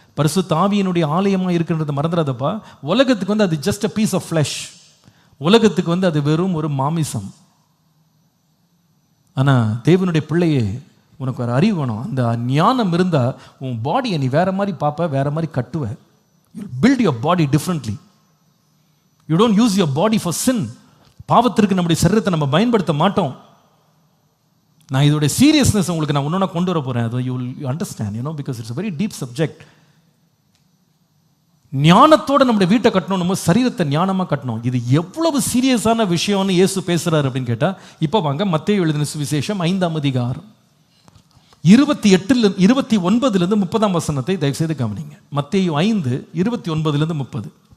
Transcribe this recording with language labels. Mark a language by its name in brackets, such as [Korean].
[Tamil] பரிசுத்த ஆவியினுடைய ஆலயமாக இருக்கின்றத மறந்துடாதப்பா. உலகத்துக்கு அது [English] Just a piece of flesh. [Tamil] உலகத்துக்கு அது வெறும் ஒரு மாமிசம். ஆனால் தேவனுடைய பிள்ளையே, உனக்கு ஒரு அறிவு வேணும். அந்த ஞானம் இருந்தால் உன் பாடியை நீ வேற மாதிரி பார்ப்ப, வேற மாதிரி கட்டுவ. [English] You build your body differently. You don't use your body for sin. [Tamil] பாவத்திற்கு நம்முடைய சரீரத்தை நம்ம பயன்படுத்த மாட்டோம். நான் இதோட சீரியஸ்னஸ் உங்களுக்கு நான் ஒன்னொன்னா கொண்டு வர போறேன். [English] அது you will understand, because it's a very deep subject. [Tamil] ஞானத்தோட நம்முடைய வீட்டை கட்டணும், நம்ம சரீரத்தை ஞானமா கட்டணும். இது எவ்வளவு சீரியஸான விஷயம்னு இயேசு பேசுறாரு அப்படின்னு கேட்டா, இப்போ வாங்க மத்தேயு எழுதின சுவிசேஷம் 5ஆம் அதிகாரம் 29 30 வசனத்தை தயவு செய்து கவனிங்க. மத்தேயு 5 29 30.